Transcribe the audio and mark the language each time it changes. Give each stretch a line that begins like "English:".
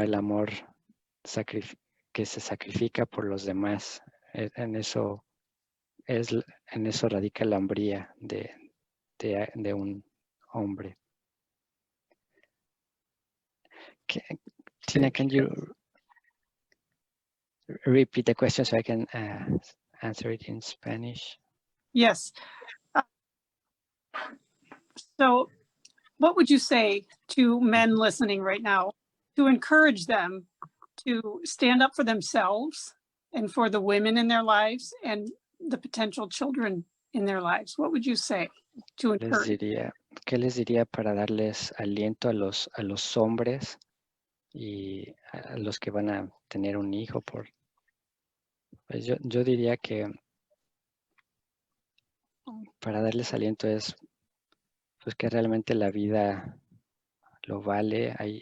Spanish: El amor que se sacrifica por los demás. En eso radica la hombría de un hombre.
English: Tina, can you repeat the question so I can answer it in Spanish? Yes. So what would you say to men listening right now to encourage them to stand up for themselves and for the women in their lives and the potential children in their lives? What would you say to encourage?
Spanish: ¿Qué les diría para darles aliento a los hombres y a los que van a tener un hijo? Pues yo diría que para darles aliento es pues que realmente la vida lo vale.